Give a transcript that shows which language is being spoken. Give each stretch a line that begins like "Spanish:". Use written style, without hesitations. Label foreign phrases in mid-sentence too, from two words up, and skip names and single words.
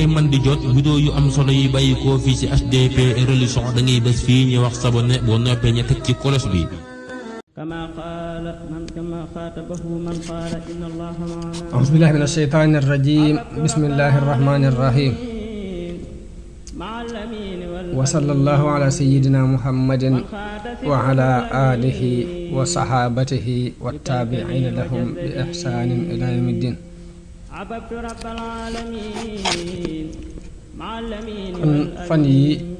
Wolof: man di jot vidéo yu am solo yi bàyyi ko fii ci HDP religion da ngay bés fii ñu wax s'abonner boo noppee ñu teg ci cloche bi.
Arabic: أعوذ بالله من الشيطان الرجيم بسم الله الرحمن الرحيم وصلى الله على سيدنا محمد وعلى آله وصحابته والتابعين لهم بإحسان إلى يوم الدين
Wolof: fan yi